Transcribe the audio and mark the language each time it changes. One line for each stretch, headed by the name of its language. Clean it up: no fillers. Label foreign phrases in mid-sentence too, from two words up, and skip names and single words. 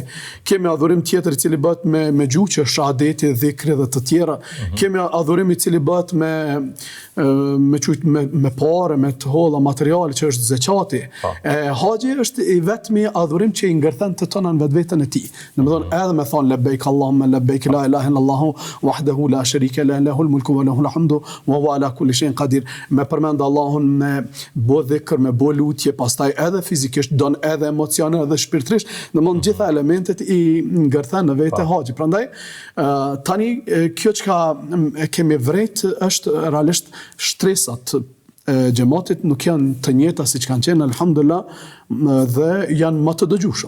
Albanian: Kemi adhurim tjetër i cili bëhet me gjuhë, që është shahadeti, dhikri dhe të tjera. Kemi adhurim i cili bëhet me parë, me të holla materiale, që është zeqati. Haxhi është i vetmi adhurim që i ngërthen të tona në vetveten e tij. Domethënë edhe me thon
Arabic: لبيك اللهم لبيك لا إله إلا الله وحده لا شريك له له الملك وله الحمد وهو على كل شيء قدير.
Albanian: Me përmend Allahun, me bë dhikr, me bë lutje, pastaj edhe fizikisht don edhe emocionalisht edhe shpirtërisht, domethënë gjitha elementet i ngërthen në vetë haxhi. Prandaj tani kjo çka kemi vrejt është realisht stresat xhamatit nuk janë të njëjta siç kanë qenë, alhamdulillah, dhe janë më të dëgjueshëm.